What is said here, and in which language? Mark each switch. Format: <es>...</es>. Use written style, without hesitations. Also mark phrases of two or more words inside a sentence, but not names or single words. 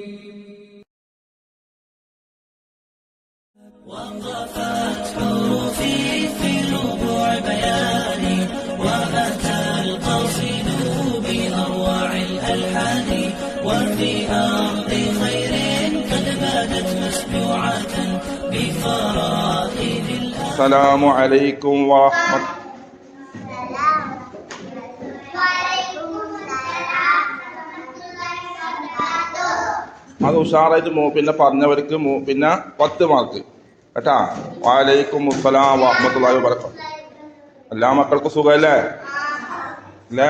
<ar>وقفت حروفي في ربوع بياني وأتى القصيد بأروع الألحان وفي أرض خير قد بادت مسبوعة بفرائد السلام عليكم ورحمة</ar> <ml>അത് ഉഷാറായിട്ട് പിന്നെ പറഞ്ഞവർക്ക് പിന്നെ 10 മാർക്ക് കേട്ടാ.</ml> <ar>وعليكم السلام ورحمة الله وبركاته.</ar> <ml>എല്ലാ മക്കൾക്കും സുഖമല്ലേ? അല്ലേ?</ml>